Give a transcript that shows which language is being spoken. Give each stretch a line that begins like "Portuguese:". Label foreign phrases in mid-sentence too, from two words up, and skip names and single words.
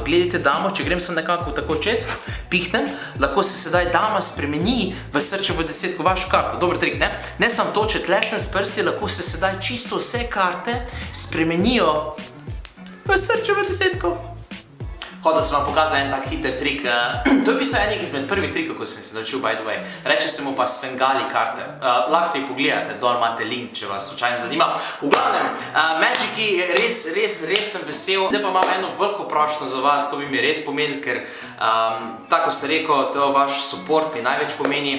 Slovenian: Gledajte damo, če grem sem nekako tako čez, pihnem, lahko se sedaj dama spremeni v srčevo desetko vašo karto. Dober trik, ne? Ne samo to, če tlesem s prsti, lahko se sedaj čisto vse karte spremenijo v srčevo desetko. Hodil sem vam pokazal en tak hiter trik. To je v bistvu enih izmed prvih trikov, ko sem se naučil,
English: by the way.
Slovenian: Reče se mu pa Svengali karte. Lahko se jih pogledate, dol imate link, če vas slučajno zanima. V glavnem, Magiki, res sem vesel. Zdaj pa imam eno veliko prošnjo za vas, to bi mi res pomenil, ker tako se rekel, to vaš support mi največ pomeni.